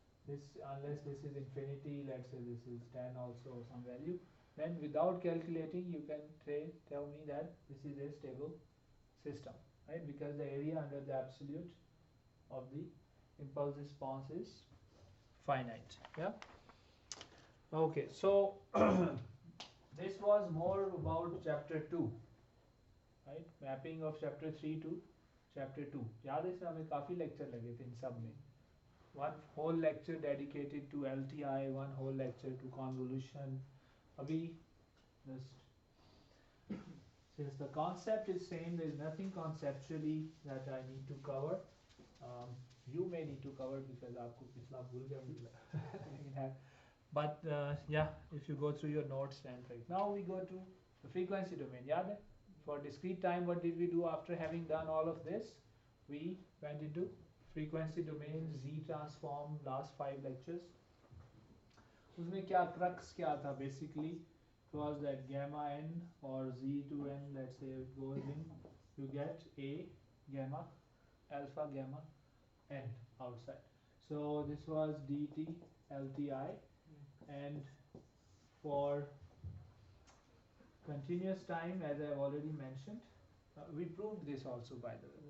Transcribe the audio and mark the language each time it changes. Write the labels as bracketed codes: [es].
[en] This, unless this is infinity, let's say this is 10 also or some value, then without calculating you can tell me that this is a stable system, right? Because the area under the absolute of the impulse response is finite. Yeah. Okay, so this was more about chapter 2, right? Mapping of chapter 3 to chapter 2. [hi] याद है इसमें हमें काफी lecture लगे थे इन सब में. [en] One whole lecture dedicated to LTI, one whole lecture to convolution. [hi] Abhi [en] just since the concept is same, there is nothing conceptually that I need to cover. You may need to cover because [hi] आपको पिछला भूल गया मुझे लगा. [en] But yeah, if you go through your notes and right now we go to the frequency domain. [hi] याद है? [en] For discrete time, what did we do after having done all of this? We went into frequency domain, Z transform, last 5 lectures. [hi] उसमें क्या crux क्या था basically? [en] It was that gamma n or Z to n, let's say it goes in, you get a gamma, alpha gamma n outside. So this was dt LTI, and for continuous time, as I have already mentioned, we proved this also, by the way.